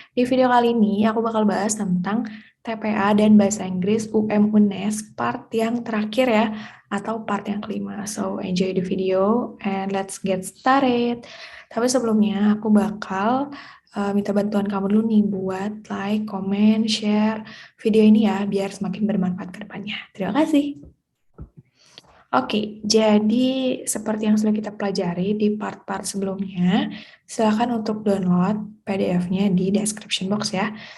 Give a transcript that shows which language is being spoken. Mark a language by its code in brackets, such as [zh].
[id] Di video kali ini aku bakal bahas tentang TPA dan Bahasa Inggris UM UNES part yang terakhir ya, atau part yang kelima. [en] So enjoy the video and let's get started. [id] Tapi sebelumnya aku bakal minta bantuan kamu dulu nih buat like, comment, share video ini ya, biar semakin bermanfaat ke depannya. Terima kasih. Oke, jadi seperti yang sudah kita pelajari di part-part sebelumnya, silakan untuk download PDF-nya di description box ya.